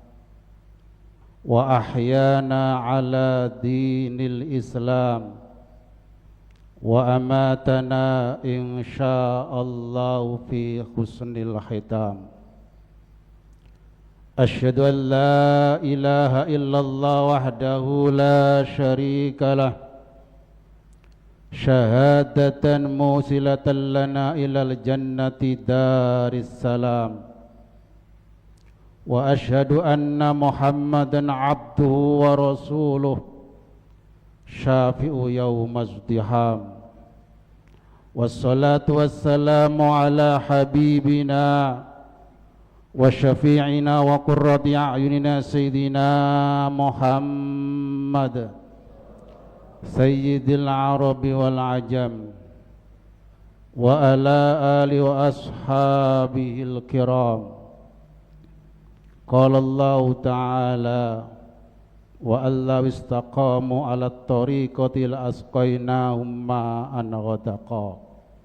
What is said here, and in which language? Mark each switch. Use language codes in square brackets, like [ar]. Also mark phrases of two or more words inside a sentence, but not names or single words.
[ar] وأحيانا على دين الإسلام وأماتنا إن شاء الله في حسن الختام. أشهد أن لا إله إلا الله وحده لا شريك له شهادة موصلة لنا إلى الجنة دار السلام وأشهد أن محمدا عبده ورسوله شفيع يوم الزحام والصلاة والسلام على حبيبنا وشفيعنا وقرة أعيننا سيدنا محمد سيد العرب والعجم وعلى آل وأصحابه الكرام. قال الله تعالى وألو استقاموا على الطريقة لأسقيناهم ماء غدقا.